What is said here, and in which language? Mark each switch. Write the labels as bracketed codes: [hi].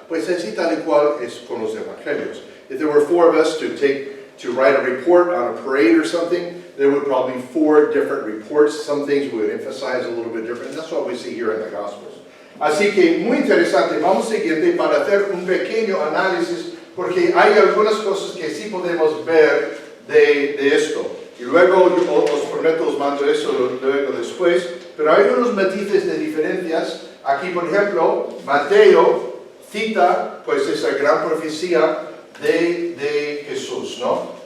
[es] Pues así tal y cual es con los evangelios. [en] If there were 4 of us to write a report on a parade or something, there would probably be 4 different reports. Some things we would emphasize a little bit different. That's what we see here in the Gospels. [es] Así que muy interesante. Vamos siguiente para hacer un pequeño análisis, porque hay algunas cosas que sí podemos ver de esto. Y luego os prometo, os mando eso luego después. Pero hay unos matices de diferencias. Aquí, por ejemplo, Mateo cita pues esa gran profecía de Jesús, ¿no?